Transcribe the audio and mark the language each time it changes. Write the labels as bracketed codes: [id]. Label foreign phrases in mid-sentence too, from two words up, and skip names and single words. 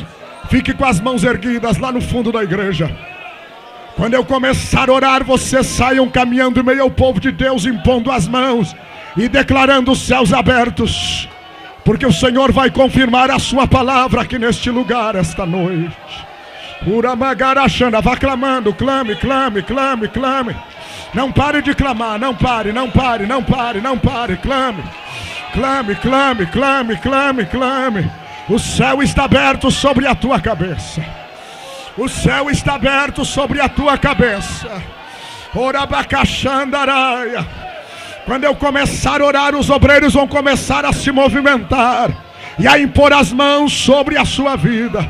[pt] Fique com as mãos erguidas lá no fundo da igreja. Quando eu começar a orar, vocês saiam caminhando em meio ao povo de Deus, impondo as mãos e declarando os céus abertos, porque o Senhor vai confirmar a sua palavra aqui neste lugar esta noite. Uramagarachana, vá clamando, clame, clame, clame, clame. Não pare de clamar, não pare, não pare, não pare, não pare, clame. Clame, clame, clame, clame, clame. O céu está aberto sobre a tua cabeça. O céu está aberto sobre a tua cabeça. Orabacachandaraia. Quando eu começar a orar, os obreiros vão começar a se movimentar e a impor as mãos sobre a sua vida.